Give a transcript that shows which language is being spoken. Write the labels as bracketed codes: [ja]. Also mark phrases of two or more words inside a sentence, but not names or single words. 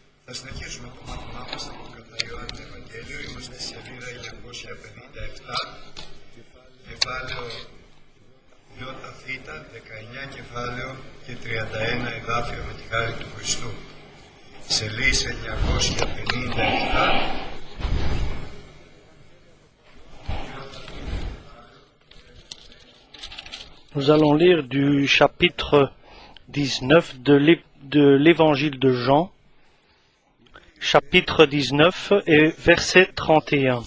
[el] Θα συνεχίσουμε το μάθημά μας από το κατά Ιωάννη Ευαγγέλιο. Είμαστε στη σελίδα 957, κεφάλαιο ΙΘ, 19 κεφάλαιο και 31 εδάφιο με τη χάρη του Χριστού. Σελίδα 957. [fr] Nous allons lire du chapitre 19 de l'évangile de Jean, chapitre 19 et verset 31.